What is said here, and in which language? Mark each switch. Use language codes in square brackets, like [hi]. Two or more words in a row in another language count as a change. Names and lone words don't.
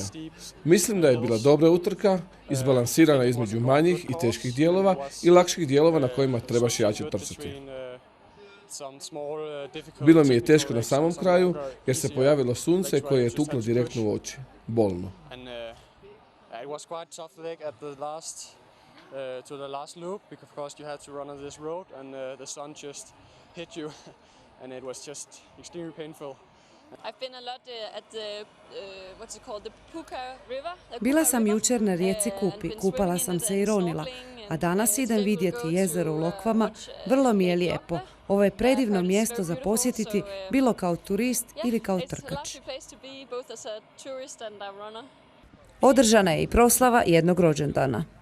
[hr] Mislim da je bila dobra utrka, izbalansirana između manjih i teških dijelova i lakših dijelova na kojima trebaš jače trčati. Bilo mi je teško na samom kraju jer se pojavilo sunce koje je tuklo direktno u oči. Bolno. [en] To the last loop, because of course you had to run on this road and the sun just hit you and it was just extremely painful. I've been a lot at the what's it called, the Puka River. [hr] Bila sam jučer na rijeci Kupi, kupala sam se i ronila, a danas idem vidjeti jezero u Lokvama, vrlo mi je lijepo. Ovo je predivno mjesto za posjetiti, bilo kao turist ili kao trkač. Održana je i proslava jednog rođendana.